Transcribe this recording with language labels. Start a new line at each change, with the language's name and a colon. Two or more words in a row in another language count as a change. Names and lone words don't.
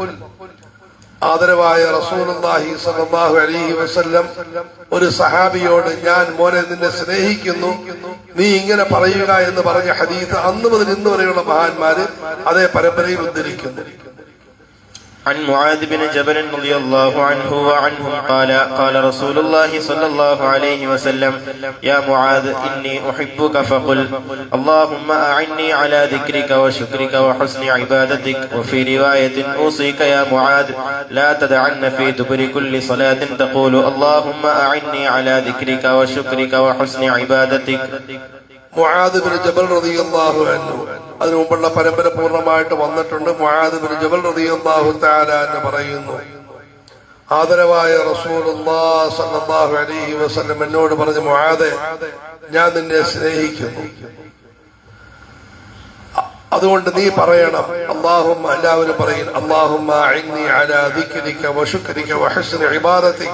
Malayalam: ആദരവായ റസൂലുള്ളാഹി
Arabic: صلى الله عليه وسلم
Malayalam: ഒരു സഹാബിയോട്, ഞാൻ മോനെ നിന്നെ സ്നേഹിക്കുന്നു, നീ ഇങ്ങനെ പറയുക എന്ന് പറഞ്ഞ ഹദീസ് അന്ന് മുതൽ ഇന്ന് വരെയുള്ള മഹാന്മാര് അതേ പരമ്പരയിൽ ഉദ്ധരിക്കുന്നു.
Arabic: عن معاذ بن جبل رضي الله عنه وعنهم قال قال رسول الله صلى الله عليه وسلم يا معاذ إني أحبك فقل اللهم أعني على ذكرك وشكرك وحسن عبادتك. وفي رواية أوصيك يا معاذ لا تدعن في دبر كل صلاة تقول اللهم أعني على ذكرك وشكرك وحسن عبادتك.
Malayalam: മുആദ് ബിൻ ജബൽ
Arabic: رضي الله عنه,
Malayalam: അതിനു മുമ്പുള്ള പരമ്പര പൂർണ്ണമായിട്ട് വന്നിട്ടുണ്ട്. മുആദ് ബിൻ ജബൽ
Arabic: رضي الله تعالى
Malayalam: എന്ന് പറയുന്നു, ആദരവായ റസൂലുള്ളാഹി
Arabic: صلى الله عليه وسلم
Malayalam: എന്നോട് പറഞ്ഞു, മുആദേ, ഞാൻ നിന്നെ സ്നേഹിക്കുന്നു, അതുകൊണ്ട് നീ പറയണം അല്ലാഹുമ്മ, എല്ലാവരും പറയും
Arabic: اللهم أعني على ذكرك وشكرك وحسن عبادتك.